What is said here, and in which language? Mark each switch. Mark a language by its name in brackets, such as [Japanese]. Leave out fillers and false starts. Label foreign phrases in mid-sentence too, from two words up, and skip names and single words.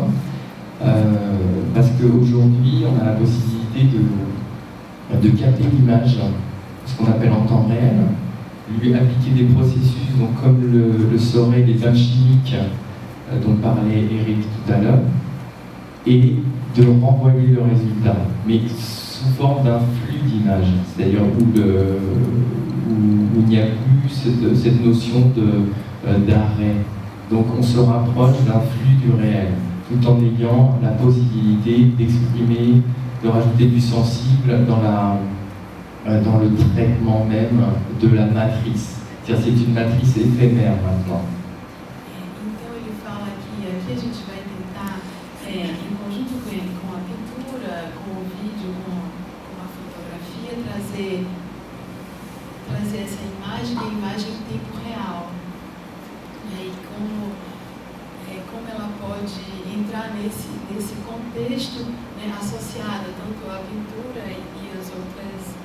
[French] Parce qu'aujourd'hui on a la possibilité de capter l'image, ce qu'on appelle en temps réel, lui appliquer des processus donc comme le seraient les bains chimiques dont parlait Eric tout à l'heure, et de renvoyer le résultat, mais sous forme d'un flux d'images, c'est-à-dire où il n'y a plus cette notion d'arrêt. Donc on se rapproche d'un flux du réel, tout en ayant la possibilité d'exprimer, de rajouter du sensible dans le traitement même de la matrice. C'est-à-dire c'est une matrice éphémère maintenant. [Portuguese] Então ele fala que aqui a gente vai tentar, em conjunto com a pintura, com o vídeo, com a fotografia, trazer essa imagem, a imagem em tempo real. E como ela pode entrar nesse contexto, né, associado tanto à pintura e às outras.